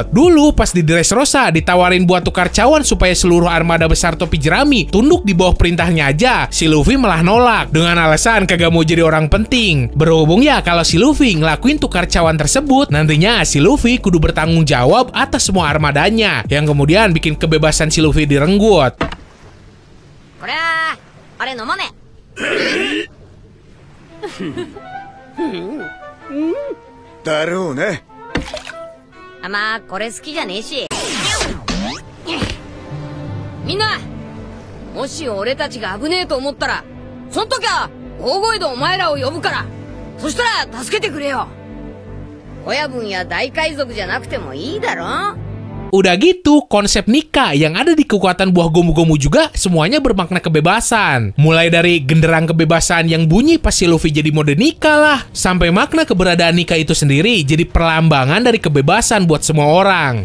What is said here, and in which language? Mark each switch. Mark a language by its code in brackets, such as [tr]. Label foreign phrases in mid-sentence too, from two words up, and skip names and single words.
[id] Dulu pas di Dressrosa ditawarin buat tukar cawan supaya seluruh armada besar topi jerami tunduk di bawah perintahnya aja, si Luffy malah nolak dengan alasan kagak mau jadi orang penting. Berhubung ya kalau si Luffy ngelakuin tukar cawan tersebut, nantinya si Luffy kudu bertanggung jawab atas semua armadanya, yang kemudian bikin kebebasan si Luffy direnggut. [ja] これはあれ飲まねだろうね。まあこれ好きじゃねえし。みんな、もし俺たちが危ねえと思ったら、その時は大声でお前らを呼ぶから、そしたら助けてくれよ。親分や大海賊じゃなくてもいいだろ。 [id] Udah gitu, konsep nikah yang ada di kekuatan buah gomu-gomu juga semuanya bermakna kebebasan. Mulai dari genderang kebebasan yang bunyi pas si Luffy jadi mode nikah lah, sampai makna keberadaan nikah itu sendiri jadi perlambangan dari kebebasan buat semua orang.